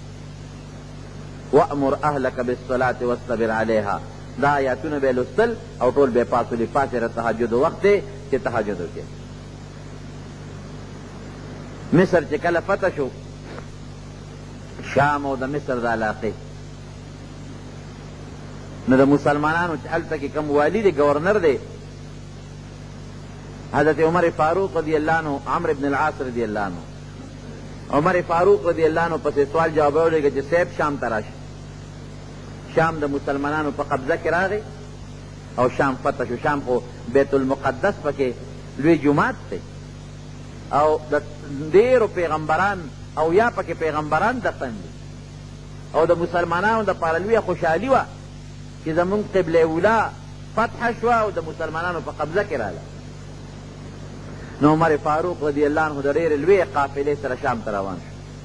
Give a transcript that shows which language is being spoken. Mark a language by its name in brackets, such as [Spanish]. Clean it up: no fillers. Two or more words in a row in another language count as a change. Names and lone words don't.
[Arabic] وامر اهلک بالصلاة واصطبر علیها [Pashto] دا آیاتونه به یې لوستل او ټول به یې پاڅولي پاڅېره تهجد وخت دی چې تهجد وکړې مصر چې کله فتح شو شام او د مصر د علاقې نو د مسلمانانو چې هلته کې کوم والي دی ګورنر دی حضرت عمر فاروق [Arabic] رضی اللہ عنہ [Pashto] عمرو بن العاص [Arabic] رضی اللہ عنہ [Pashto] عمر فاروق [Arabic] رضی اللہ عنہ [Pashto] پسې سوال جواب ولېږه چې صاحب شام ته راشه شام د مسلمانانو په قبضه کې راغی او شام فتح شو شام خو بیت المقدس پکې لوی جومات دی او د ډېرو پیغمبران او یا پکې پیغمبران دفن دي او د مسلمانانو دپاره لویه خوشحالي وه چې زمونږ قبله اولا فتح شوه او د مسلمانانو په قبضه کې راغله نو عمر فاروق [Arabic] رضی اللہ عنہ [Pashto] د ډېرې لویې قافلې سره شام ته روان شو